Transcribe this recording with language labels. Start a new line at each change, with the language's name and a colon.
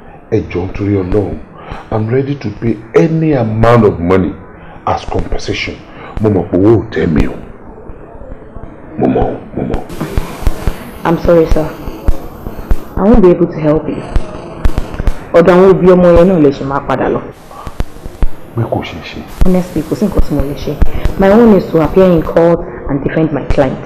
Yoruba: Ẹ jọ̀ọ́ nítorí Ọlọ́run,
English: I'm ready to pay any amount of money as compensation.
Yoruba: Mo mọ̀ pé owó ò tẹ́ mi o. Mo mọ̀.
English: I'm sorry, sir. I won't be able to help you.
Yoruba: Ọ̀dọ̀ àwọn òbí ọmọ yẹn náà lè ṣe máa padà lọ. Pé kò ṣeé ṣe. Honestly, kò sí nǹkan tí mo lè ṣe.
English: My own is to appear in court and defend my client.